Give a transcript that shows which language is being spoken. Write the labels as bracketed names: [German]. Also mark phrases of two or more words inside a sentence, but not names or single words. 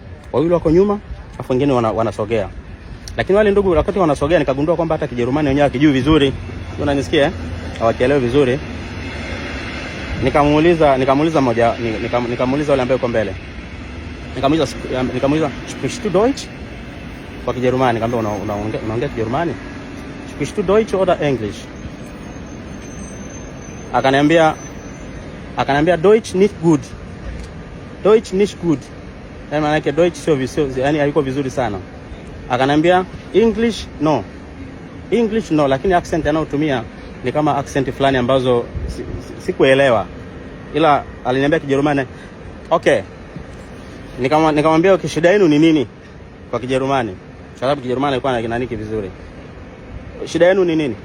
[Swahili] Wawili wako nyuma, afu wengine wanasogea. Lakini wale ndugu wakati wanasogea nikagundua kwamba hata Kijerumani wenyewe hakijui vizuri. Unanisikia eh? Hawakielewi vizuri. Nikamuuliza mmoja, nikamuuliza wale ambao yuko mbele. [German] Nikamuuliza sprichst du Deutsch? [Swahili] Kwa Kijerumani. Nikamwambia unaongea Kijerumani? [German] Sprichst du Deutsch oder English? Akaniambia Deutsch nicht gut. Deutsch nicht gut. [Swahili] Maana yake Deutsch sio vizuri, yani haiko vizuri sana. [English] Akaniambia English no. English no, [Swahili] lakini accent anayotumia ni kama accent fulani ambazo sikuelewa. Ila aliniambia Kijerumani. Okay. Nikamwambia shida yenu ni nini kwa Kijerumani? Kwa sababu Kijerumani ilikuwa na kinaniki vizuri. Shida yenu ni nini?